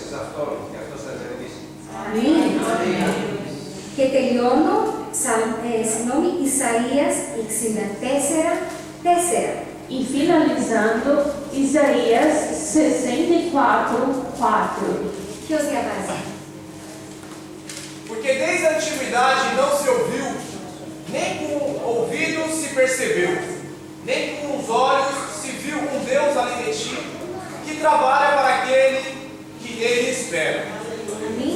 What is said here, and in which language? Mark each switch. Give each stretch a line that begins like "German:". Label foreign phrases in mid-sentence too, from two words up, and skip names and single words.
Greek: αυτόν, και αυτός θα ζητήσει. Αμήν. Και τελειώνω,
Portuguese: Isaías 64:4. E finalizando, Isaías 64:4.
Greek: Ποιος διαβάζει?
Portuguese: Porque desde a antiguidade não se ouviu, nem com o ouvido se percebeu, nem com os olhos se viu um Deus além de ti, que trabalha para aquele que ele espera.
Greek: Αμήν.